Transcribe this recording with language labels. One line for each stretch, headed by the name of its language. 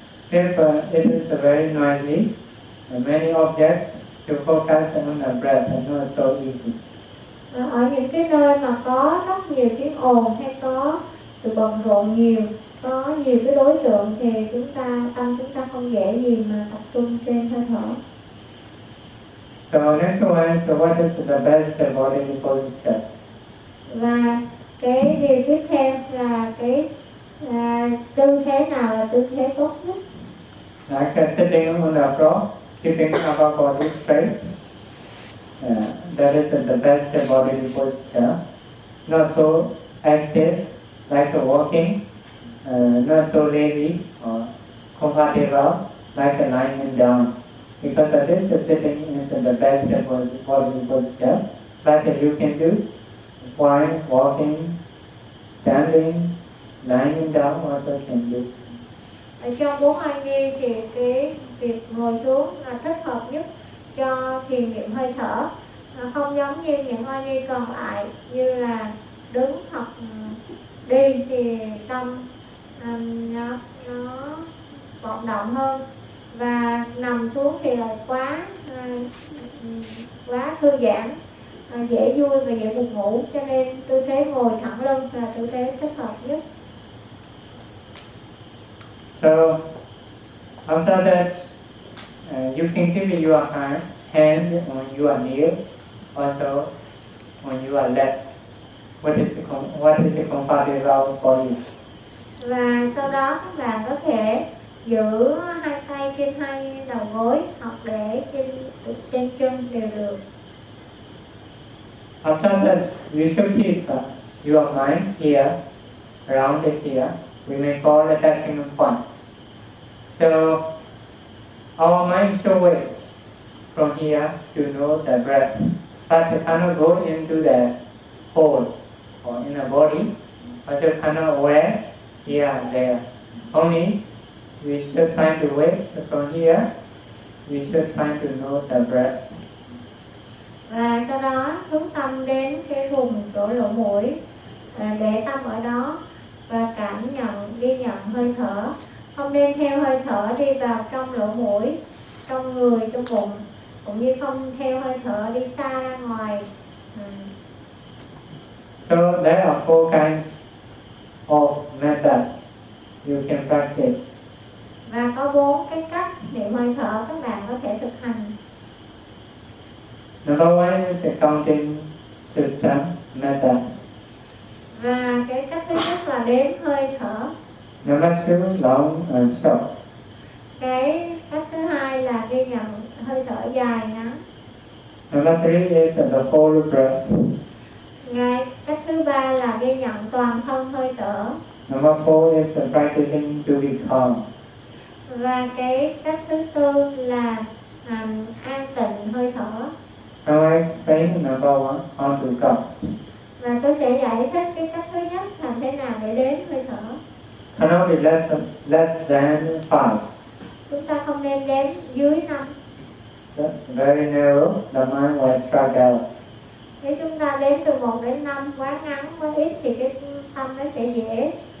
English: If it is very noisy, many objects, to focus on the breath is not so easy.
Vietnamese: Ở những cái nơi mà có rất nhiều tiếng ồn hay có sự bận rộn nhiều, có nhiều cái đối tượng thì chúng ta không dễ gì mà tập trung trên hơi thở.
English: So next one is, what is the best body posture?
Vietnamese: Và cái điều tiếp theo là cái tư thế nào là tư thế tốt nhất?
English: Like sitting on the floor, keeping our body straight. That is the best body posture. Not so active, like walking. Not so lazy or comfortable, like lying down. Because this sitting is the best body posture. But you can do while walking, standing, lying down also can do.
Vietnamese: Trong bốn hành vi thì cái việc ngồi xuống là thích hợp nhất cho thiền niệm hơi thở, không giống như những hành vi còn lại như là đứng hoặc đi thì tâm nó vận động hơn, và nằm xuống thì là quá thư giãn, dễ vui và dễ buồn ngủ, cho nên tư thế ngồi thẳng lưng là tư thế thích hợp nhất.
English: So after that, you can keep your hand on your knee, also on your lap. What is the comfortable for you?
Vietnamese: Và sau đó các bạn có thể giữ hai tay trên hai đầu gối hoặc để trên chân đều được.
English: After that, you should keep your mind here, around here. We may call the attaching point. So our mind should wait from here to know the breath, but it cannot go into the hole or in the body, but it cannot aware here and there. Only we should try to wait from here, we should try to know the breath.
Vietnamese: Và sau đó hướng tâm đến cái vùng chỗ lỗ mũi, để tâm ở đó và cảm nhận, ghi nhận hơi thở. Không nên theo hơi thở đi vào trong lỗ mũi, trong người, trong bụng, cũng như không theo hơi thở đi xa ra ngoài.
English: So there are four kinds of methods you can practice.
Vietnamese: Và có bốn cái cách niệm hơi thở các bạn có thể thực hành.
English: Number one is counting system methods.
Vietnamese: Và cái cách thứ nhất là đếm hơi thở.
English: Number two, long and short.
Vietnamese: Cái cách thứ hai là ghi nhận hơi thở dài ngắn.
English: Number three is the whole breath.
Vietnamese: Ngay cách thứ ba là ghi nhận toàn thân hơi thở.
English: Number four is the practicing to be calm.
Vietnamese: Và cái cách thứ tư là an tịnh hơi thở.
English: I will explain number one, how to go.
Vietnamese: Và tôi sẽ giải thích cái cách thứ nhất làm thế nào để đến hơi thở.
English: Cannot be less than five.
Vietnamese: Chúng ta không nên đếm dưới năm.
English: Very narrow, the mind will strike out.
Vietnamese: Nếu chúng ta đếm từ 1 đến 5 quá ngắn, quá ít thì cái tâm nó sẽ dễ.